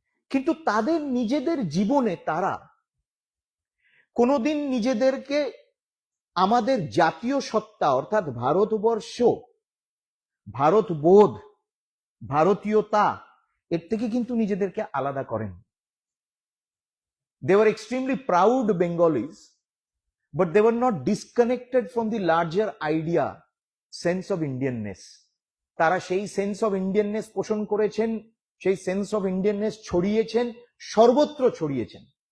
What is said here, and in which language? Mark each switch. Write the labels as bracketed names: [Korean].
[Bangla] কিন্তু তাদের নিজেদের জীবনে তারা কোনোদিন নিজেদেরকে আমাদের জাতীয় সত্তা অর্থাৎ ভারতবর্ষ, ভারতবোধ, ভারতীয়তা, এর থেকে কিন্তু নিজেদেরকে আলাদা করেন। [English] They were extremely proud Bengalis, but they were not disconnected from the larger idea, sense of Indianness. [Bangla] তারা সেই [English] sense of Indianness [Bangla] পোষণ করেছেন, সেই সেন্স অফ ইন্ডিয়াননেস ছড়িয়েছেন, সর্বত্র ছড়িয়েছেন।